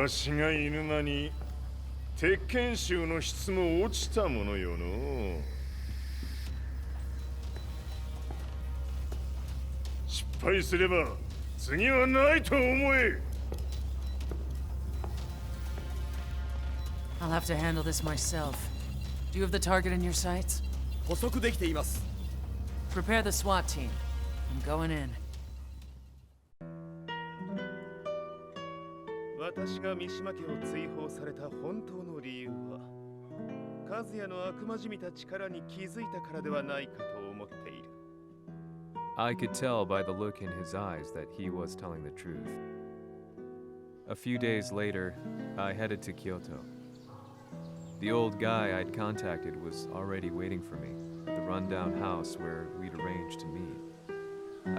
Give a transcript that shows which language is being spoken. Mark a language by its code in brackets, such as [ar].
[ja] わしが犬間に鉄拳衆の質も落ちたものよの。失敗すれば次はないと思え。 [en] I'll have to handle this myself. Do you have the target in your sights? [ja] 捕捉できています。 [en] Prepare the SWAT team. I'm going in. [ja] 私が三島家を追放された本当の理由は和也の悪魔じみた力に気づいたからではないかと思っている。 [en] I could tell by the look in his eyes that he was telling the truth. A few days later, I headed to Kyoto. The old guy I'd contacted was already waiting for me at the rundown house where we'd arranged to meet.